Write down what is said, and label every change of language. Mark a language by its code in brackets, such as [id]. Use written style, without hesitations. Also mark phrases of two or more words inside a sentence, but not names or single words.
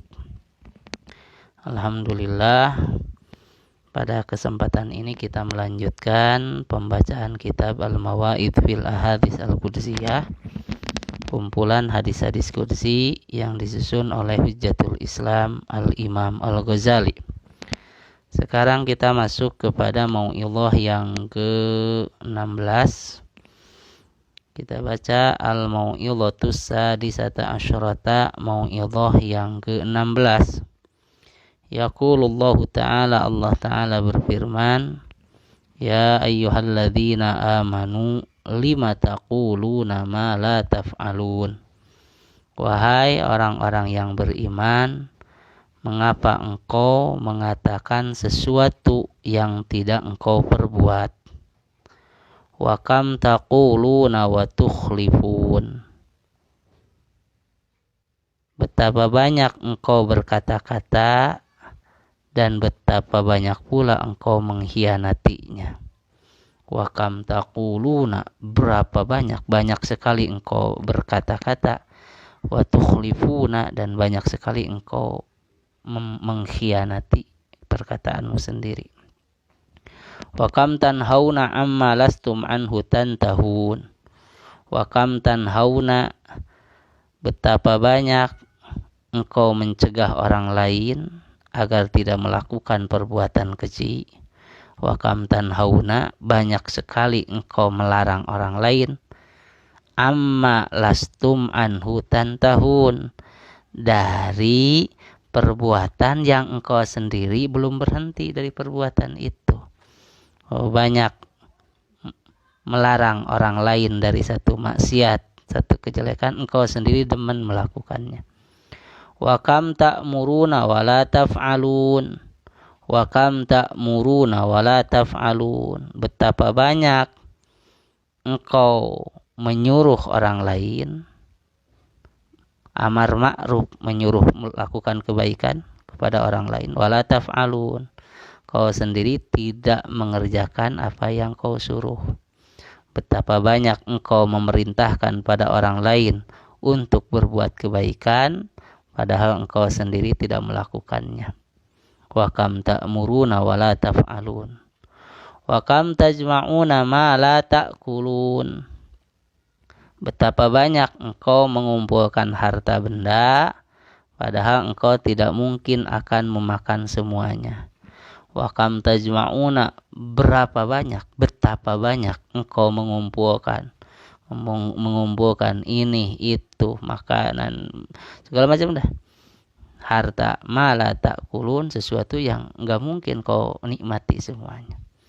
[id] Alhamdulillah, pada kesempatan ini kita melanjutkan pembacaan kitab Al-Mawaid fil Ahadits Al-Qudsiyah, kumpulan hadis-hadis qudsi yang disusun oleh Hujjatul Islam Al-Imam Al-Ghazali. Sekarang kita masuk kepada mau'idhah yang ke-16. Kita baca [ar] الموعظة السادسة عشرة, [id] mau'idhah yang ke-16. [ar] يقول الله تعالى, [id] Allah ta'ala berfirman, [ar] يا أيها الذين آمنوا لم تقولون ما لا تفعلون. [id] Wahai orang-orang yang beriman, mengapa engkau mengatakan sesuatu yang tidak engkau perbuat? [ar] وكم تقولون وتخلفون. [id] Betapa banyak engkau berkata-kata dan betapa banyak pula engkau mengkhianatinya. [ar] وكم تقولون, [id] berapa banyak sekali engkau berkata-kata. [ar] وتخلفون, [id] dan banyak sekali engkau mengkhianati perkataanmu sendiri. [ar] وكم تنهون عما لستم عنه تنتهون. وكم تنهون, [id] betapa banyak engkau mencegah orang lain agar tidak melakukan perbuatan keji. [ar] وكم تنهون, [id] banyak sekali engkau melarang orang lain [ar] عما لستم عنه تنتهون, [id] dari perbuatan yang engkau sendiri belum berhenti dari perbuatan itu. Banyak melarang orang lain dari satu maksiat, satu kejelekan, engkau sendiri demen melakukannya. [ar] وكم تأمرون ولا تفعلون. وكم تأمرون ولا تفعلون. [id] Betapa banyak engkau menyuruh orang lain, [ar] أمر معروف, [id] menyuruh melakukan kebaikan kepada orang lain. [ar] ولا تفعلون, [id] kau sendiri tidak mengerjakan apa yang kau suruh. Betapa banyak engkau memerintahkan pada orang lain untuk berbuat kebaikan, padahal engkau sendiri tidak melakukannya. [ar] وكم تأمرون ولا تفعلون. وكم تجمعون ما لا تأكلون. [id] Betapa banyak engkau mengumpulkan harta benda, padahal engkau tidak mungkin akan memakan semuanya. [ar] وكم تجمعون, [id] betapa banyak engkau mengumpulkan ini, itu, makanan, segala macam dah. Harta, [ar] ما لا تأكلون, [id] sesuatu yang enggak mungkin kau nikmati semuanya.